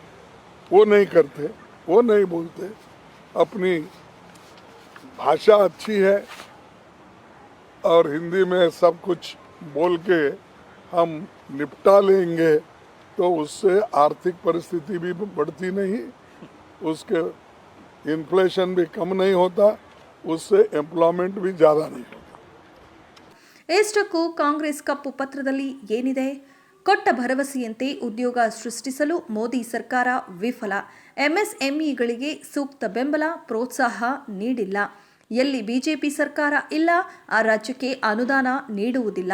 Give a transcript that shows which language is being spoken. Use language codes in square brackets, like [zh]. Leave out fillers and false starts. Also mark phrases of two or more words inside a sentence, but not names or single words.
[hi] वो नहीं करते, वो नहीं बोलते. अपनी भाषा अच्छी है और हिंदी में सब कुछ बोल के हम निपटा लेंगे तो उससे आर्थिक परिस्थिति भी बढ़ती नहीं, उसके इन्फ्लेशन भी कम नहीं होता, उससे एम्प्लॉयमेंट भी ज़्यादा नहीं होता. [kn] ಇಷ್ಟಕ್ಕೂ ಕಾಂಗ್ರೆಸ್ ಕಪ್ಪು ಪತ್ರದಲ್ಲಿ ಏನಿದೆ? ಕೊಟ್ಟ ಭರವಸೆಯಂತೆ ಉದ್ಯೋಗ ಸೃಷ್ಟಿಸಲು ಮೋದಿ ಸರ್ಕಾರ ವಿಫಲ. ಎಂಎಸ್ಎಂಇಗಳಿಗೆ ಸೂಕ್ತ ಬೆಂಬಲ, ಪ್ರೋತ್ಸಾಹ ನೀಡಿಲ್ಲ. ಎಲ್ಲಿ ಬಿಜೆಪಿ ಸರ್ಕಾರ ಇಲ್ಲ ಆ ರಾಜ್ಯಕ್ಕೆ ಅನುದಾನ ನೀಡುವುದಿಲ್ಲ.